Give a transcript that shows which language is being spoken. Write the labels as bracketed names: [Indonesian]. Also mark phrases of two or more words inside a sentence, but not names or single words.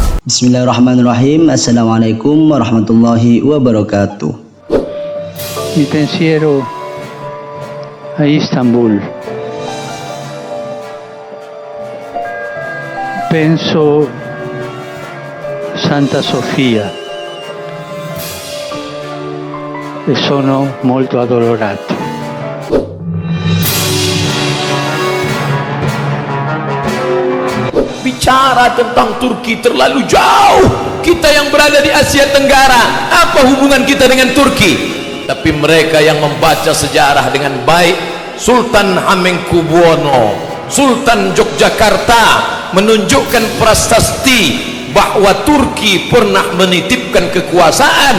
[Arabic] بسم الله الرحمن الرحيم. السلام عليكم ورحمة الله وبركاته. [Italian] Mi pensiero a Istanbul. Penso Santa Sofia e sono molto addolorato. [Indonesian] Bicara tentang Turki terlalu jauh. Kita yang berada di Asia Tenggara, apa hubungan kita dengan Turki? Tapi mereka yang membaca sejarah dengan baik, Sultan Hamengkubuwono, Sultan Yogyakarta menunjukkan prasasti bahwa Turki pernah menitipkan kekuasaan.